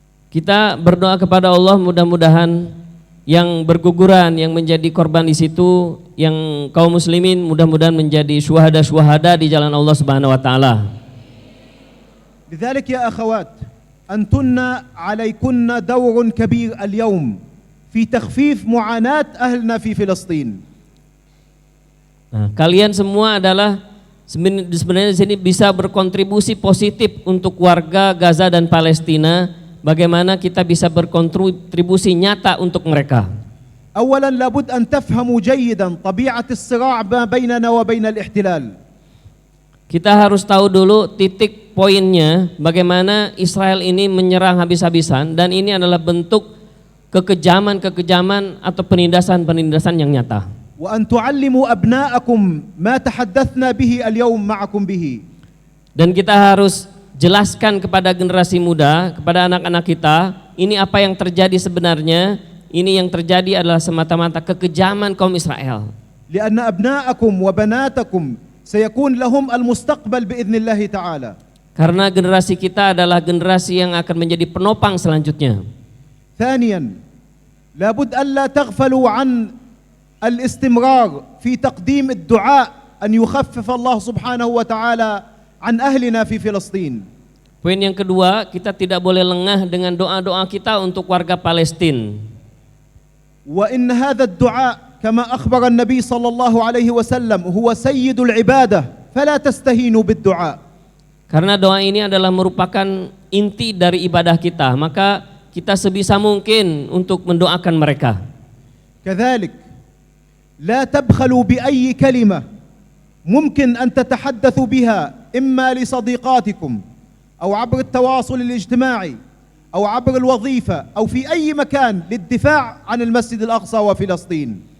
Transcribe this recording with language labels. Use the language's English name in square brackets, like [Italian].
[Indonesian] Kita berdoa kepada Allah mudah-mudahan yang berguguran, yang menjadi korban di situ, yang kaum muslimin mudah-mudahan menjadi syuhada-syuhada di jalan Allah Subhanahu wa taala. [Arabic] لذلك يا أخوات أنتن عليكن دور كبير اليوم في تخفيف معاناة أهلنا في فلسطين. [Indonesian] Nah, kalian semua adalah sebenarnya di sini bisa berkontribusi positif untuk warga Gaza dan Palestina. Bagaimana kita bisa berkontribusi nyata untuk mereka? [Arabic] أولا لابد أن تفهموا جيدا طبيعة الصراع ما بيننا وبين الاحتلال. [Indonesian] Kita harus tahu dulu titik poinnya bagaimana Israel ini menyerang habis-habisan dan ini adalah bentuk kekejaman atau penindasan yang nyata. [Arabic] وأن تعلموا أبناءكم ما تحدثنا به اليوم معكم به. [Indonesian] Dan kita harus jelaskan kepada generasi muda, kepada anak-anak kita, ini apa yang terjadi sebenarnya. Ini yang terjadi adalah semata-mata kekejaman kaum Israel. [Arabic] لأن أبناءكم وبناتكم سيكون لهم المستقبل بإذن الله تعالى. [Indonesian] Karena generasi kita adalah generasi yang akan menjadi penopang selanjutnya. [Arabic] ثانيا لابد ألا تغفلوا عن الاستمرار في تقديم الدعاء أن يخفف الله سبحانه وتعالى عن أهلنا في فلسطين. [Indonesian] Poin yang kedua, kita tidak boleh lengah dengan doa-doa kita untuk warga Palestina. [Arabic] وإن هذا الدعاء كما أخبر النبي صلى الله عليه وسلم هو سيد العبادة فلا تستهينوا بالدعاء. [Indonesian] Karena doa ini adalah merupakan inti dari ibadah kita, maka kita sebisa mungkin untuk mendoakan mereka. [Arabic] كذلك لا تبخلوا بأي كلمة ممكن أن تتحدثوا بها إما لصديقاتكم أو عبر التواصل الاجتماعي أو عبر الوظيفة أو في أي مكان للدفاع عن المسجد الأقصى وفلسطين.